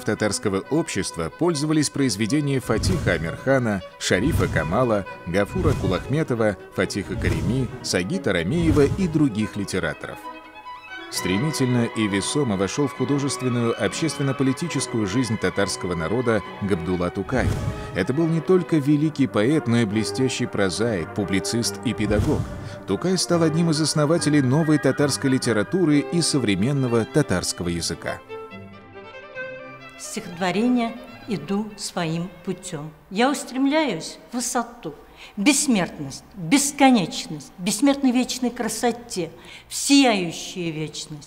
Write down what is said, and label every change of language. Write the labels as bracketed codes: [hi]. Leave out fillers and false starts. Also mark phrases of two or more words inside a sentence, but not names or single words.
[ru] татарского общества пользовались произведения Фатиха Амирхана, Шарифа Камала, Гафура Кулахметова, Фатиха Карими, Сагита Рамеева и других литераторов. Стремительно и весомо вошел в художественную общественно-политическую жизнь татарского народа Габдулла Тукай. Это был не только великий поэт, но и блестящий прозаик, публицист и педагог. Тукай стал одним из основателей новой татарской литературы и современного татарского языка. Стихотворение «Иду своим путем». Я устремляюсь в высоту, бессмертность, бесконечность, бессмертной вечной красоте, в сияющую вечность.